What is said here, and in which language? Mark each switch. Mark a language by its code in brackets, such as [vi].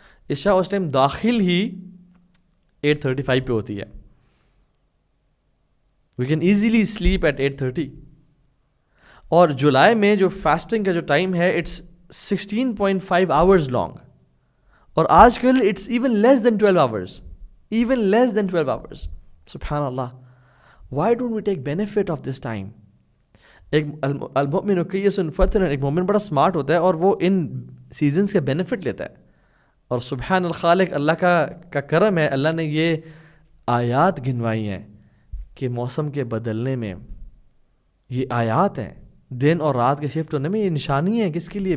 [hi] इशा उस टाइम दाखिल ही 8:35 पे होती है. [en] We can easily sleep at 8:30. [hi] और जुलाई में जो फास्टिंग का जो टाइम है, [en] It's 16.5 hours long. [hi] और आजकल [en] It's even less than 12 hours. Even less than 12 hours. Subhanallah. Why don't we take benefit of this time? [hi] एक [ar] अल-मुमिनु कय्यिसुन फतन, [hi] एक मोमिन बड़ा स्मार्ट होता है और वो इन सीजन्स के बेनिफिट लेता है. और सुबहान अल खालिक, अल्लाह का करम है, अल्लाह ने ये आयात गिनवाई हैं कि मौसम के बदलने में ये आयात हैं, दिन और रात के शिफ्ट होने में ये निशानी है. किसके लिए?